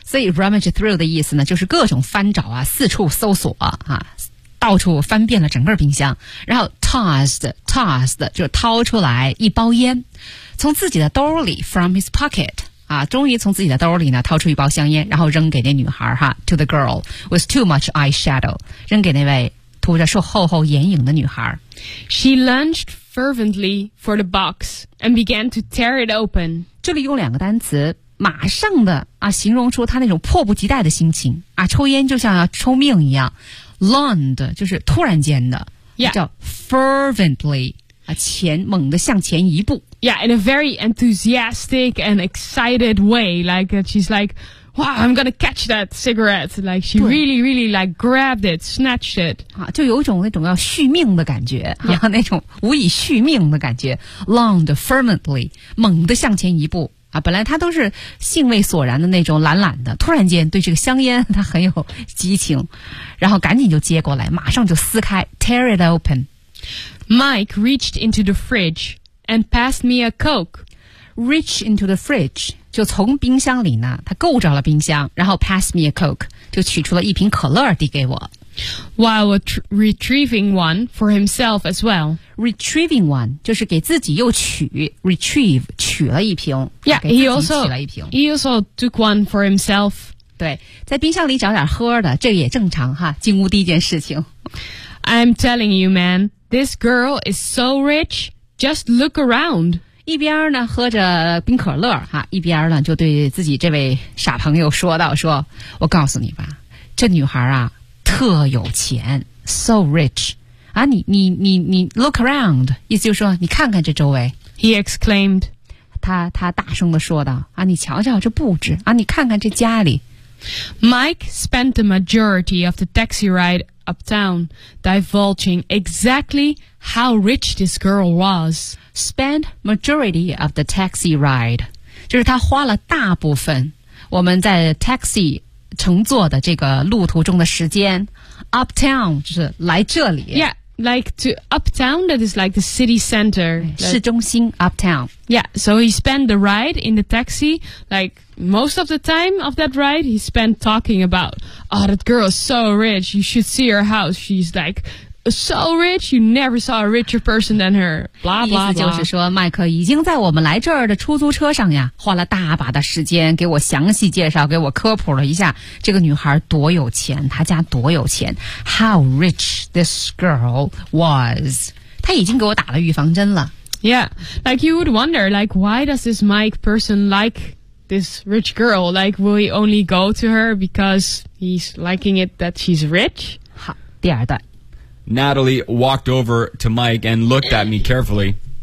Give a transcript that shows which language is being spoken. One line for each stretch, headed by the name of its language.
Chinese: 所以 rummage through 的意思呢，就是各种翻找啊，四处搜索啊，到处翻遍了整个冰箱，然后 tossed 就掏出来一包烟，从自己的兜里
English: from his pocket
Chinese: 啊，终于从自己的兜里呢掏出一包香烟，然后扔给那女孩哈
English: to the girl with too much eyeshadow，
Chinese: 扔给那位涂着厚厚眼影的女孩。
English: She lunged fervently for the box and began to tear it open.
Chinese: 这里用两个单词，马上的啊，形容出她那种迫不及待的心情啊，抽烟就像要抽命一样。 Lund 就是突然间的、
English: yeah.
Chinese: 叫 fervently 猛地向前一步。
English: Yeah, in a very enthusiastic and excited way, like she's like wow, I'm gonna catch that cigarette. Like she really, really like grabbed it, snatched it.
Chinese: 啊，就有一种那种要续命的感觉，然后那种无以续命的感觉 ，
English: longed fervently，
Chinese: 猛地向前一步。啊，本来他都是兴味索然的那种懒懒的，突然间对这个香烟他很有激情，然后赶紧就接过来，马上就撕开 ，
English: tear it open. Mike reached into the fridge and passed me a Coke. Reach into the fridge.
Chinese: 就从冰箱里呢，他够着了冰箱，然后
English: pass me a Coke，
Chinese: 就取出了一瓶可乐递给我。
English: While retrieving one for himself as well. Retrieving one
Chinese: 就是给自己又取 retrieve 取了一瓶。
English: Yeah,
Chinese: 给自己取了一瓶。
English: He also took one for himself.
Chinese: 对，在冰箱里找点喝的，这也正常哈，进屋第一件事情。
English: I'm telling you, man, this girl is so rich. Just look around.
Chinese: 一边呢喝着冰可乐哈，一边呢就对自己这位傻朋友说道，说我告诉你吧，这女孩啊特有钱 ,
English: so rich,
Chinese: 啊你
English: look around,
Chinese: 意思就是说你看看这周围。
English: He exclaimed,
Chinese: 他大声地说道，啊你瞧瞧这布置，啊你看看这家里。
English: Mike spent the majority of the taxi ride uptown divulging exactly how rich this girl was. Spend majority of the taxi ride.
Chinese: 就是他花了大部分我们在 taxi 乘坐的这个路途中的时间 Uptown 就是来这里
English: Yeah, like to uptown that is like the city center.
Chinese: 市中心 uptown.
English: Yeah, so he spent the ride in the taxi. Like most of the time of that ride, he spent talking about, oh, that girl is so rich. You should see her house. She's likeSo rich, you never saw a richer person than her. Blah, blah, blah.
Chinese: 意思就是说，麦克已经在我们来这儿的出租车上呀，花了大把的时间给我详细介绍，给我科普了一下这个女孩多有钱，她家多有钱。
English: How rich this girl was.
Chinese: 她已经给我打了预防针了。
English: Yeah, like you would wonder, like, why does this Mike person like this rich girl? Like, will he only go to her because he's liking it that she's rich?
Chinese: 好，第二段。
English: Natalie walked over to Mike and looked at me carefully.